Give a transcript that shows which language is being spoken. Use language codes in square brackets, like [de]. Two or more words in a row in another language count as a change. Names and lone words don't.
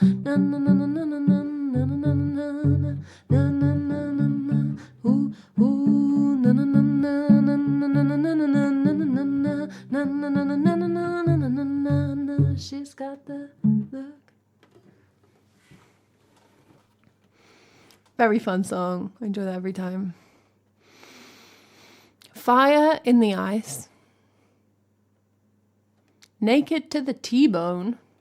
[en] na na na na na na na na na na na na na. Ooh ooh na na na na na na na na na na na na na na na na na na. She's got the look. Very fun song. I enjoy that every time. Fire in the ice. Naked to the T-bone.